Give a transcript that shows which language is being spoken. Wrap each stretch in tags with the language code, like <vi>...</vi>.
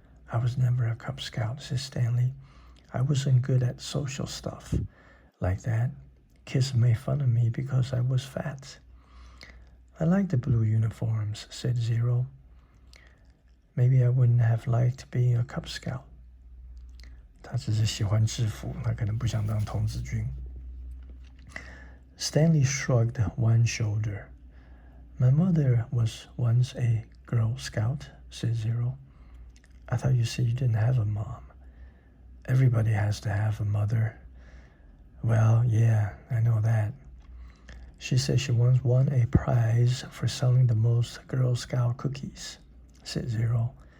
<en>I was never a Cub Scout, said Stanley. I wasn't good at social stuff like that. Kids made fun of me because I was fat. I liked the blue uniforms, said Zero. Maybe I wouldn't have liked being a Cub Scout.</en> <zh>他只是喜欢制服，他可能不想当童子军。</zh> <en>Stanley shrugged one shoulder. My mother was once a Girl Scout, said Zero. I thought you said you didn't have a mom. Everybody has to have a mother. Well, yeah, I know that. She said she once won a prize for selling the most Girl Scout cookies, said Zero.</en>